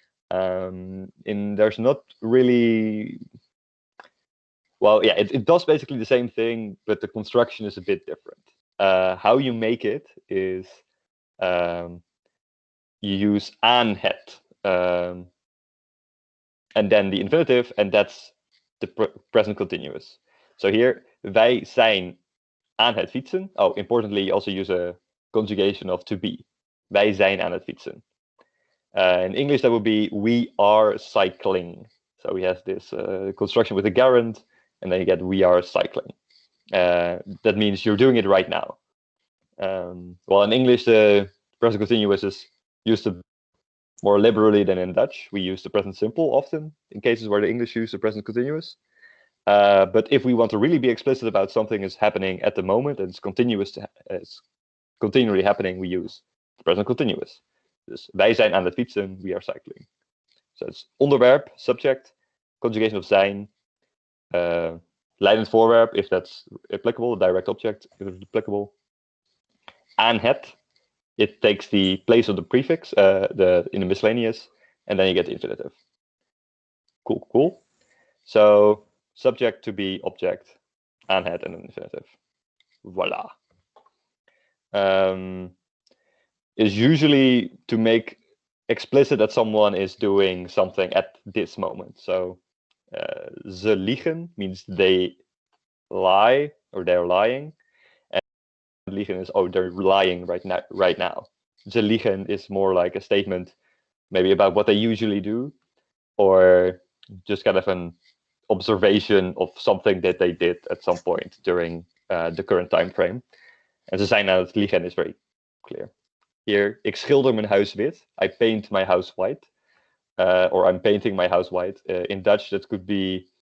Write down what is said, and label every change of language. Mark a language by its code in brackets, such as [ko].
[en] There's not really. Well, yeah, it does basically the same thing, but the construction is a bit different. How you make it is you use aan het, and then the infinitive, and that's the present continuous. So here, [nl] wij zijn aan het fietsen. Oh, importantly, you also use a conjugation of to be. Wij zijn aan het fietsen. [en] In English, that would be we are cycling. So we have this construction with a gerund, and then you get we are cycling. That means you're doing it right now. Well, in English, the present continuous is used more liberally than in Dutch. We use the present simple often in cases where the English use the present continuous. But if we want to really be explicit about something is happening at the moment and it's continually happening, we use the present continuous. [nl] Dus wij zijn aan het fietsen, [en] we are cycling. So it's onderwerp, subject, conjugation of zijn, leidend voorwerp, if that's applicable, direct object, if it's applicable. Aan het, it takes the place of the prefix in the miscellaneous, and then you get the infinitive. Cool. So subject to be object, aan het, and then infinitive. Voila. Is usually to make explicit that someone is doing something at this moment. So ze liegen means they lie or they're lying, and liegen is they're lying right now. Ze liegen is more like a statement maybe about what they usually do, or just kind of an observation of something that they did at some point during the current time frame. [nl] En ze zijn aan het liegen [en] is very clear. Here, [nl] ik schilder mijn huis wit. [en] I paint my house white. Or I'm painting my house white. In Dutch, that could be...